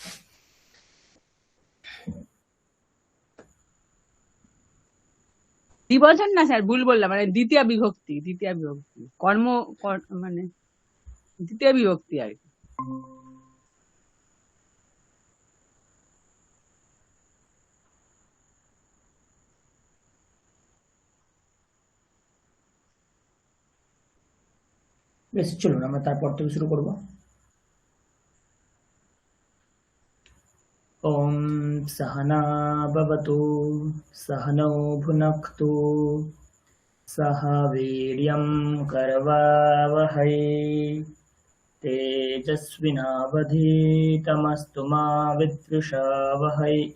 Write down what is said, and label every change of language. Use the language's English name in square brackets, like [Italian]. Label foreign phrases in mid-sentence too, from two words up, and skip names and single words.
[Bangla] দ্বিবচন না স্যার, ভুল বললাম, মানে দ্বিতীয় বিভক্তি কর্ম মানে দ্বিতীয় বিভক্তি আর কি। বেশ, চলুন আমরা তারপর থেকে শুরু করব। [Sanskrit] ওম সহনা ভবতু, सहनौ भुनक्तु, सह वीर्यं करवावहै, तेजस्विनावधीतमस्तु मा विद्विषावहै।